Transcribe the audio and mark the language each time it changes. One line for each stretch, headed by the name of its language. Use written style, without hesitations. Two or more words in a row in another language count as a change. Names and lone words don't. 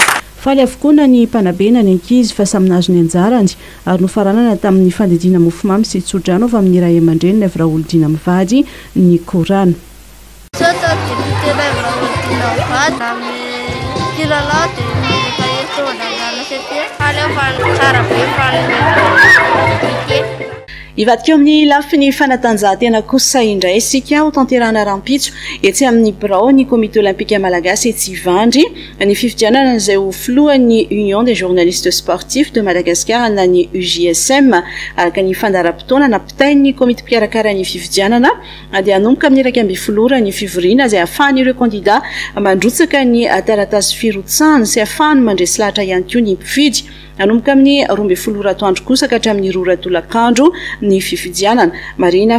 Malagasy: faly avokoa na ny mpanabe na ny ankizy fa samy nazo ny anjarany ary nofaranana tamin'ny fandidina mofomamy sy tsodrano avy amin'ny ray aman-dreny na vira olodina mivady ny korana ivadika amin'ny lafiny fanatanjahantena kosa indray isika ho tanterana rampitso etsy amin'ny birao ny comité olympique malagasy etsy ivandry ny fifidianana izay ho filohan'ny union des journalistes sportifs de Madagascar na ny UJSM araka ny fandaram-potoana nampitain'ny komité mpikarakara ny fifidianana dia hanomboka amin'ny 12 ny fivoriana izay ahafahan'ireo candidat mandrotsaka ny taratasy firotsahana sy ahafahany mandresy lahatra ihany koa ny mpifidy anomboka amin'ny 12 ratoandro kosa ka hatramin'ny 2 ratolakandro ny fifidianana marina